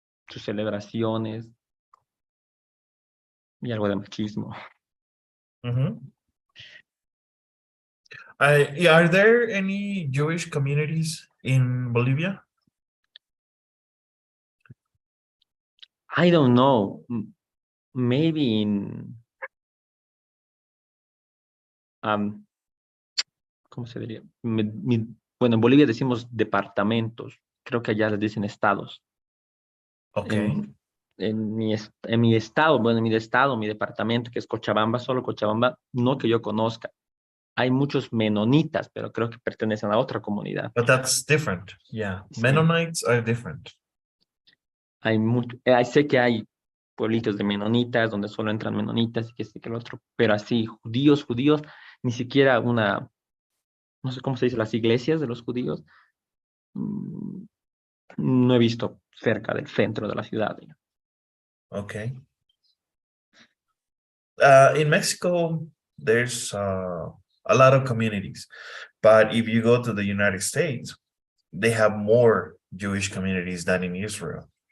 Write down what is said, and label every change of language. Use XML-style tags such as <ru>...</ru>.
<es>sus celebraciones y algo de machismo.</es> <en>Yeah, are there any Jewish communities in Bolivia? I don't know. Maybe in,</en> <es>um, ¿cómo se diría? Bueno, en Bolivia decimos departamentos. Creo que allá les dicen estados.</es> <en>Okay,</en> <es>En mi estado, bueno, en mi estado, mi departamento, que es Cochabamba, solo Cochabamba, no que yo conozca. Hay muchos menonitas, pero creo que pertenecen a otra comunidad.</es> <en>but that's different. Yeah,</en> <es>Sí,</es> <en>Mennonites are different.</en> <es>hay mucho, sé que hay pueblitos de menonitas donde solo entran menonitas y que este que el otro, pero así, judíos, judíos, ni siquiera una, no sé cómo se dice, las iglesias de los judíos, mm, no he visto cerca del centro de la ciudad.</es> <en>Okay. In Mexico, there's a lot of communities, but if you go to the United States, they have more Jewish communities than in Israel.</en>